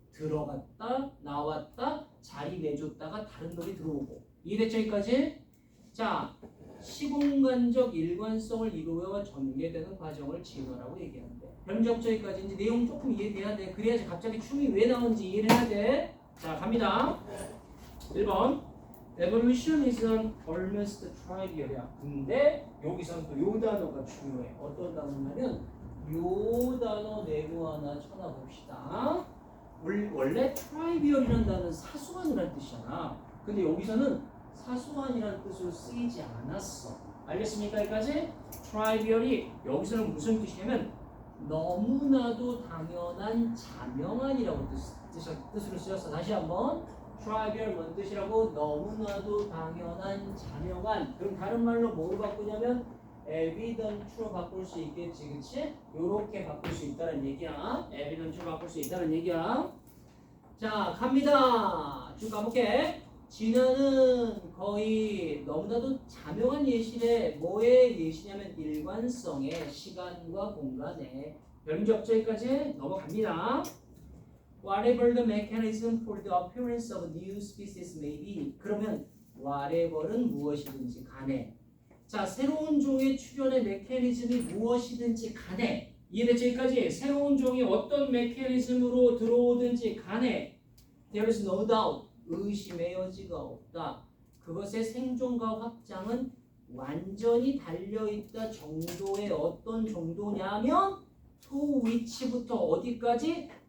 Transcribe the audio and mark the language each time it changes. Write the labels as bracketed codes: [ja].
[ko] 들어갔다 나왔다 자리 내줬다가 다른 놈이 들어오고. 이해됐죠? 여기까지? 자, 시공간적 일관성을 이루어 전개되는 과정을 진화라고 얘기하는데 변적죠? 여기까지 이제 내용 조금 이해돼야 돼. 그래야지 갑자기 춤이 왜 나오는지 이해를 해야 돼. 자, 갑니다. [en] 1번 Evolution is an almost trivial이야. [ko] 근데 여기서는 또 요 단어가 중요해. 어떤 단어냐면 요 단어 내고 하나 쳐다봅시다. 원래 trivial이라는 단어는 사소한이라는 뜻이잖아. 근데 여기서는 사소한이라는 뜻으로 쓰이지 않았어. 알겠습니까? 여기까지? trivial이 여기서는 무슨 뜻이냐면 너무나도 당연한 자명한이라고 뜻으로 쓰였어. 다시 한번 trivial 뭔 뜻이라고? 너무나도 당연한 자명한. 그럼 다른 말로 뭐로 바꾸냐면 evident로 바꿀 수 있겠지, 그치? 요렇게 바꿀 수 있다는 얘기야. evident로 바꿀 수 있다는 얘기야. 자, 갑니다. 쭉 가볼게. 진화는 거의 너무나도 자명한 예시래. 뭐의 예시냐면 일관성의 시간과 공간의 변적절까지 넘어갑니다. [en] Whatever the mechanism for the appearance of new species may be. [ko] 그러면 whatever는 무엇이든지 간에. 자, 새로운 종의 출현의 메커니즘이 무엇이든지 간에. 이해됐죠? 여기까지? 새로운 종이 어떤 메커니즘으로 들어오든지 간에 [en] there is no doubt. [ko] 의심의 여지가 없다. 그것의 생존과 확장은 완전히 달려있다 정도의 어떤 정도냐면 [en] to which [ko] 부터 어디까지?